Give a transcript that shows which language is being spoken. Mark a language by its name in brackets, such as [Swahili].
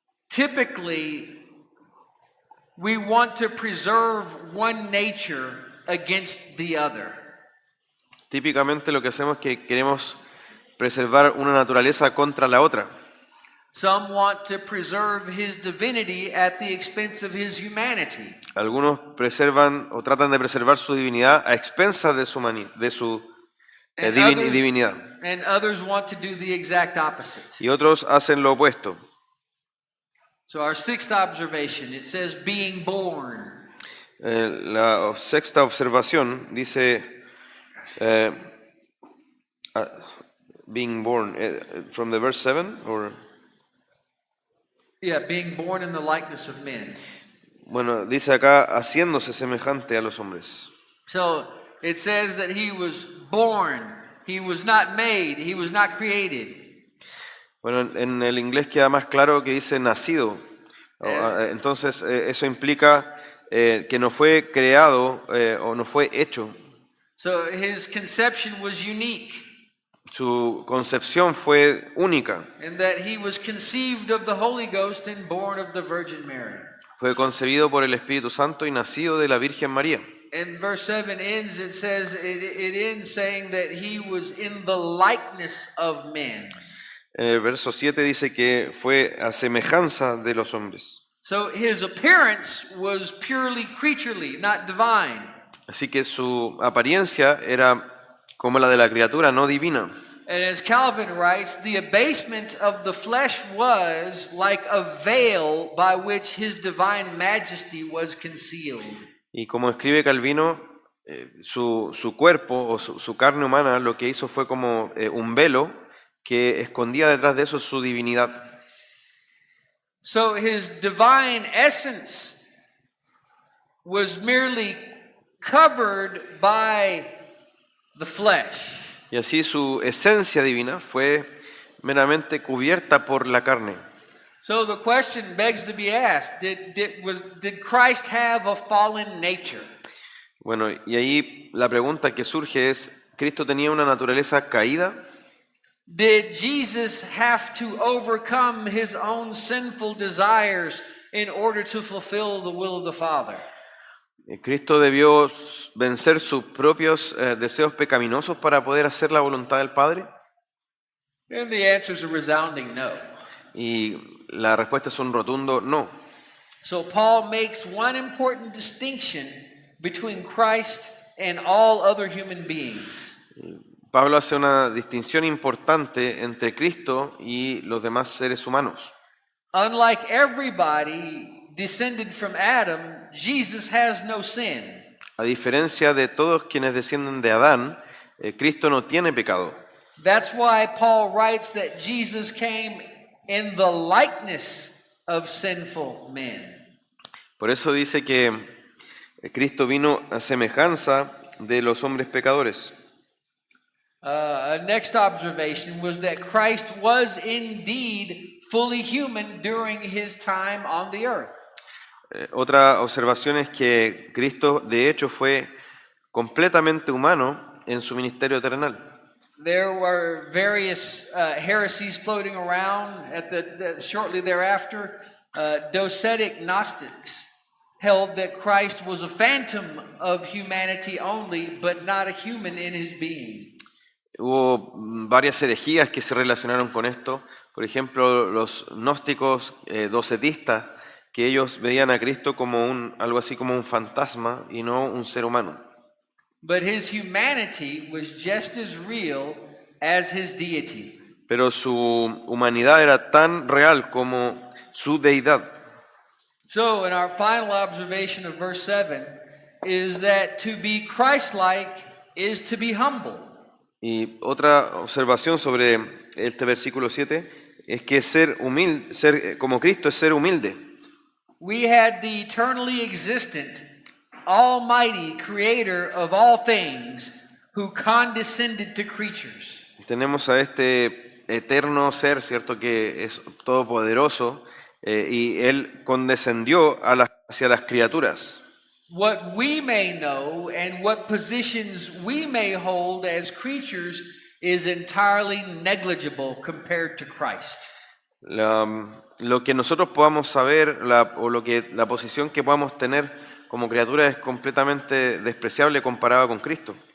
[English] Typically, we want to preserve one nature against the other. [Spanish] Típicamente lo que hacemos es que queremos preservar una naturaleza contra la otra. [English] Some want to preserve his divinity at the expense of his humanity. [Spanish] Algunos preservan o tratan de preservar su divinidad a expensas de su divinidad. [English] And others want to do the exact opposite. [Spanish] Y otros hacen lo opuesto. [English] So our sixth observation, it says being born. [Spanish] La sexta observación dice [English] being born from the verse 7 or Yeah, being born in the likeness of men. [Spanish] bueno, dice acá haciéndose semejante a los hombres. [English] So it says that he was born. He was not made. He was not created. [Spanish] Bueno, en el inglés queda más claro que dice nacido. Entonces eso implica que no fue creado o no fue hecho. [English] So his conception was unique. [Spanish] Su concepción fue única. [English] In that he was conceived of the Holy Ghost and born of the Virgin Mary. [Spanish] Fue concebido por el Espíritu Santo y nacido de la Virgen María. [English] And verse 7 ends, it says, it ends saying that he was in the likeness of men. [Spanish] En el verso 7 dice que fue a semejanza de los hombres. [English] So his appearance was purely creaturely, not divine. [Spanish] Así que su apariencia era como la de la criatura, no divina. [English] And as Calvin writes, the abasement of the flesh was like a veil by which his divine majesty was concealed. [Spanish] Y como escribe Calvino, su cuerpo o su carne humana lo que hizo fue como un velo que escondía detrás de eso su divinidad. [English] So his divine essence was merely covered by the flesh. [Spanish] Y así su esencia divina fue meramente cubierta por la carne. [English] So the question begs to be asked, did Christ have a fallen nature? [Spanish] Bueno, y ahí la pregunta que surge es, ¿Cristo tenía una naturaleza caída? [English] Did Jesus have to overcome his own sinful desires in order to fulfill the will of the Father? [Spanish] ¿Cristo debió vencer sus propios deseos pecaminosos para poder hacer la voluntad del Padre? [English] And the answer is a resounding no. [Spanish] Y la respuesta es un rotundo no. [English] So Paul makes one important distinction between Christ and all other human beings. [Spanish] Pablo hace una distinción importante entre Cristo y los demás seres humanos. [English] Unlike everybody descended from Adam, Jesus has no sin. [Spanish] A diferencia de todos quienes descienden de Adán, Cristo no tiene pecado. [English] That's why Paul writes that Jesus came in the likeness of sinful men. [Spanish] Por eso dice que Cristo vino a semejanza de los hombres pecadores. [English] A next observation was that Christ was indeed fully human during his time on the earth. [Spanish] Otra observación es que Cristo de hecho fue completamente humano en su ministerio terrenal. [English] There were various heresies floating around shortly thereafter. Docetic Gnostics held that Christ was a phantom of humanity only, but not a human in his being. [Spanish] Hubo varias herejías que se relacionaron con esto. Por ejemplo, los gnósticos docetistas, que ellos veían a Cristo como algo así como un fantasma y no un ser humano. [English] But his humanity was just as real as his deity. [Spanish] pero su humanidad era tan real como su deidad. [English] So, in our final observation of verse 7, is that to be Christ-like is to be humble. [Spanish] Y otra observación sobre este versículo 7 es que ser humilde, ser como Cristo es ser humilde. [English] We had the eternally existent, almighty creator of all things who condescended to creatures. [Spanish] Tenemos a este eterno ser, ¿cierto? Que es todopoderoso y Él condescendió hacia las criaturas. [English] What we may know and what positions we may hold as creatures is entirely negligible compared to Christ. [Spanish] Lo que nosotros podamos saber o la posición que podamos tener como criatura es completamente despreciable comparada con Cristo.